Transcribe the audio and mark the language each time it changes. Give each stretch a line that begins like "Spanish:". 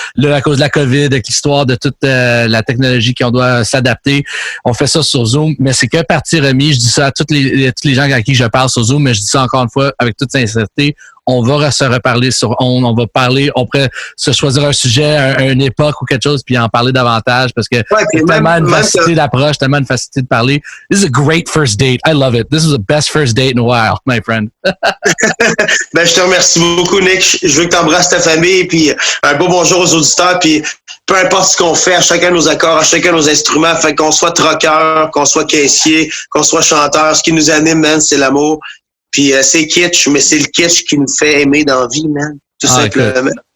French: Là, à cause de la COVID, avec l'histoire de toute la technologie qu'on doit s'adapter, on fait ça sur Zoom, mais c'est que partie remise. Je dis ça à tous les gens à qui je parle sur Zoom, mais je dis ça encore une fois avec toute sincérité. On va se reparler on va parler, on pourrait se choisir un sujet, une époque ou quelque chose, puis en parler davantage parce que c'est tellement une facilité d'approche, tellement une facilité de parler.
English: This is a great first date. I love it. This is the best first date in a while, my friend.
French: Ben, je te remercie beaucoup, Nick. Je veux que tu embrasses ta famille, puis un beau bonjour aux auditeurs, puis peu importe ce qu'on fait, à chacun nos accords, à chacun nos instruments, fait qu'on soit troqueur, qu'on soit caissier, qu'on soit chanteur, ce qui nous anime, man, c'est l'amour. Puis c'est kitsch, mais c'est le kitsch qui nous fait aimer dans la vie, man. Tout simplement.